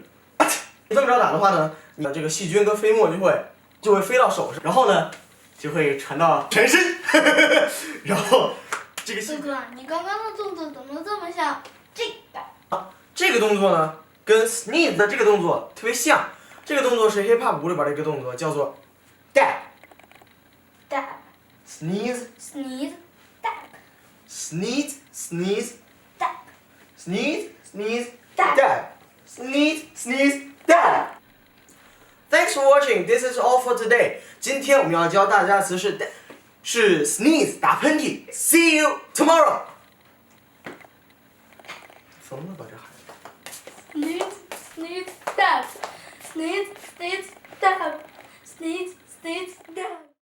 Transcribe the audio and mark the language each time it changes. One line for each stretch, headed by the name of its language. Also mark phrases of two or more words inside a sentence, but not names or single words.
Chinese: 你这么着打的话呢，你的这个细菌跟飞沫就会飞到手上，然后呢就会传到全身，然后这个哥哥，你刚刚的动作怎么这么像这个？这个动作呢跟 sneeze 的这个动作特别像，这个动作是
English: hip hop
Chinese: 舞里边的一个动作，叫做 dab。dab。
English: sneeze Sneeze. Dab. sneeze sneeze Dab. sneeze sneeze Dab. dab sneeze sneeze dab。 Thanks for watching. This is all for today.
Chinese: 今天我们要教大家的词是 sneeze 打喷嚏。
English: See you tomorrow.
Chinese: 疯了吧这孩子
English: Sneeze. Sneeze. Dab. Sneeze. Sneeze. Dab. Sneeze. Sneeze. Dab.